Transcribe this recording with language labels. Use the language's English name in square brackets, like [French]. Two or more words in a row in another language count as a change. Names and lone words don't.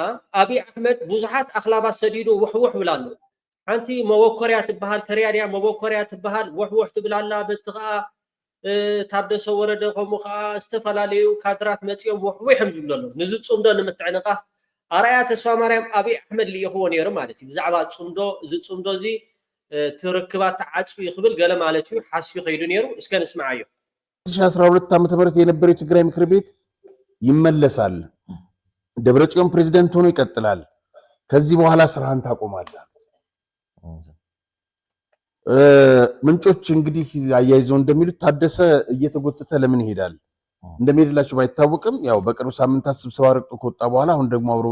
[Tigrinya] ኣብይ ኣሕመድ ብዙሓት ኣኽላባት ሰዲዱ ውሕውሕ ብላ ኣሎ ሓንቲ መወኮርያ ትበሃል ከርያድያ መወኮርያ ትበሃል ውሕውሕ ትብል ኣላ በቲ ከዓ ታደሰ ወረደ ከምኡ ከዓ ዝተፈላለዩ ካድራት መፂኦም ውሕውሕም ዝብሉ ኣሎ ንዝፁምዶ ንምትዕንቃፍ ኣርኣያ ተስፋ ማርያም ኣብይ ኣሕመድ ልኢኽዎ ነይሩ ማለት እዩ ብዛዕባ ፅምዶ እዚ ፅምዶ እዚ ትርክባት ተዓፅዩ ይኽብል ገለ ማለት እዩ ሓስዩ ከይዱ ነይሩ እስከ ንስማዓዮ [Amharic] 2012 ዓ.ም የነበረው የትግራይ ምክር ቤት ይመለሳል ደብረጽዮን ፕሬዝዳንት ሆኖ ይቀጥላል ከዚህ በኋላ ስራህን ታቆማለህ ምንጮች እንግዲህ አያይዘው እንደሚሉት ታደሰ እየተጎተተ ለምን ይሄዳል እንደሚሄድላችሁ ባይታወቅም ያው በቅርብ ሳምንታት ስብሰባ ረቅጦ ከወጣ በኋላ አሁን ደግሞ አብሮ